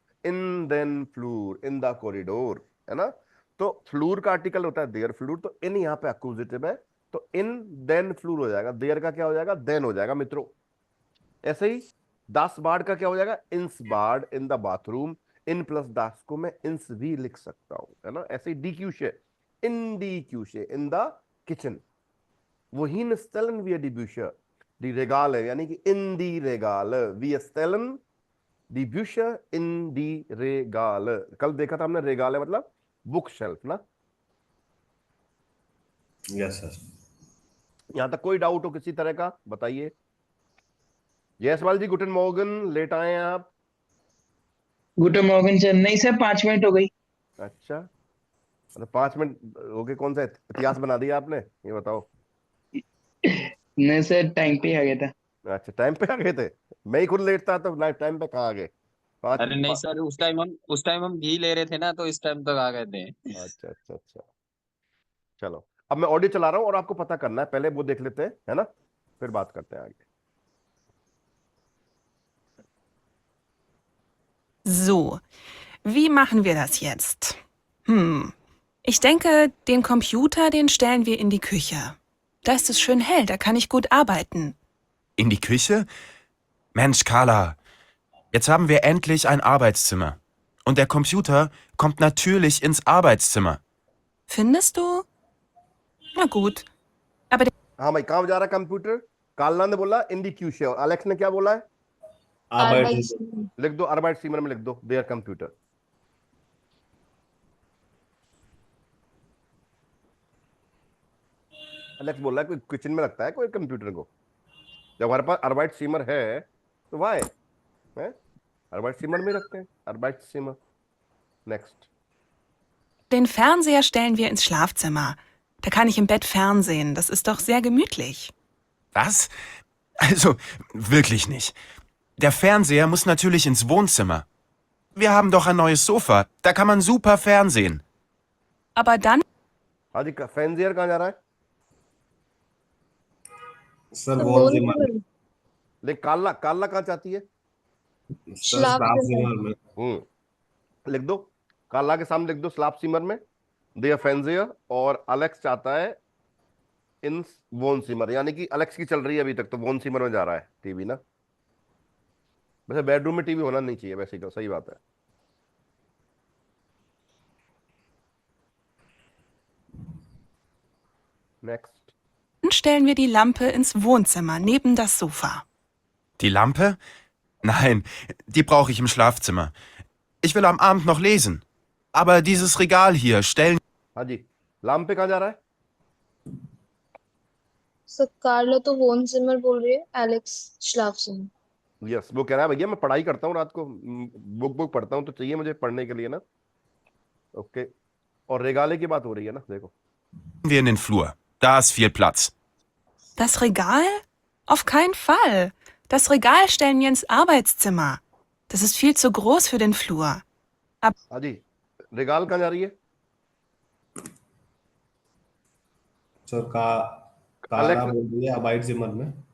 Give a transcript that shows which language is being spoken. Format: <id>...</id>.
<de>इन देन फ्लूर,</de> <hi>in the corridor, है ना। तो फ्लूर का आर्टिकल होता है देयर फ्लूर, तो इन यहाँ पे एक्यूजेटिव है, तो इन देन फ्लूर हो जाएगा, देयर का क्या हो जाएगा, देन हो जाएगा मित्रों। ऐसे ही दास बार्ड का क्या हो जाएगा, इंस board in the bathroom, in plus दास को मैं इंस भी लिख सकता हूं, है ना। ऐसे ही D क्यूशे, in D क्यूशे in the kitchen,</hi> <de>wohin stellen wir die Bücher, die Regale,</de> <hi>यानी कि</hi> <de>in die Regale, wir stellen die Bücher in die Regale।</de> <hi>कल देखा था हमने रेगाले मतलब बुक शेल्फ ना। Yes sir. यहां तक कोई डाउट हो किसी तरह का बताइए। जयसवाल जी</hi> <de>गुटन मॉर्गन,</de> <hi>लेट आए हैं आप।</hi> <de>गुटन मॉर्गन</de> <hi>सर। नहीं सर, 5 मिनट हो गई। अच्छा, मतलब 5 मिनट हो गए, कौन सा इतिहास बना दिया आपने, ये बताओ। नहीं सर, टाइम पे आ गया था। अच्छा, टाइम पे आ गए थे, मैं ही खुद लेट था तो टाइम पे कहाँ आ गए। अरे नहीं सर, उस टाइम हम घी ले रहे थे ना, तो इस टाइम तक आ गए थे। अच्छा अच्छा अच्छा, चलो अब मैं ऑडियो चला रहा हूं और आपको पता करना है, पहले वो देख लेते हैं, है ना, फिर बात करते हैं आगे।</hi> <de>So, wie machen wir das jetzt? Ich denke, den Computer, den stellen wir in die Küche. Da ist es schön hell, da kann ich gut arbeiten. In die Küche? Mensch, Carla, jetzt haben wir endlich ein Arbeitszimmer. Und der Computer kommt natürlich ins Arbeitszimmer. Findest du? Na gut. Aber</de> <hi>हाँ भाई, कहाँ जा रहा है computer, Kalna ने बोला इन दी क्यूशे, और Alex ने क्या बोला है,</hi> <de>आर्बाइट</de> <hi>लिख दो अरबाइट सीमर में लिख दो देयर कंप्यूटर। अलेक्स बोल रहा है कोई किचन में लगता है कोई कंप्यूटर को, जब हमारे पास अरबाइट सीमर है तो वाई है, अरबाइट सीमर में रखते हैं, अरबाइट seamer. Next,</hi> <de>den Fernseher stellen wir ins Schlafzimmer. Da kann ich im Bett fernsehen. Das ist doch sehr gemütlich. Was? Also, wirklich nicht. Der Fernseher muss natürlich ins Wohnzimmer. Wir haben doch ein neues Sofa. Da kann man super fernsehen. Aber dann</de> <hi>हाँ जी, fancier कहाँ जा रहा है,</hi> <de>सर वॉल जिमर,</de> <hi>लेकिन काला काला कहाँ चाहती है, सर स्लाफ जिमर में। लिख दो, काला के सामने लिख दो स्लाप सीमर में देयर फैंसियर, और अलेक्स चाहता है इन वोन सीमर, यानी कि अलेक्स की चल रही है अभी तक, तो वोन सीमर में जा रहा है टीवी ना। वैसे बेडरूम में टीवी होना नहीं चाहिए वैसे, तो सही बात है। Next,</hi> <de>stellen wir die Lampe ins Wohnzimmer neben das Sofa. Die Lampe? Nein, die brauche ich im Schlafzimmer. Ich will am Abend noch lesen. Aber dieses Regal hier stellen...</de> <hi>हाँ जी, लाम पे कहाँ जा रहा है, सर कार्लो तो वोन जिमर बोल रही है, एलेक्स स्लाफजिमर। यस, वो कह रहा है भैया मैं पढ़ाई करता हूँ रात को, बुक पढ़ता हूँ, तो चाहिए मुझे पढ़ने के लिए ना। ओके, और रेगाले की बात हो रही है ना, देखो।</hi> <de>wir in den Flur. Da ist viel Platz. Das Regal? Auf keinen Fall. Das Regal stellen wir ins Arbeitszimmer. Das ist viel zu groß für den Flur.</de> <hi>हाँ जी, रेगाल कहाँ जा रही है, सर काला अलेक्स बोल रही है आर्बाइट जिमर में।</hi>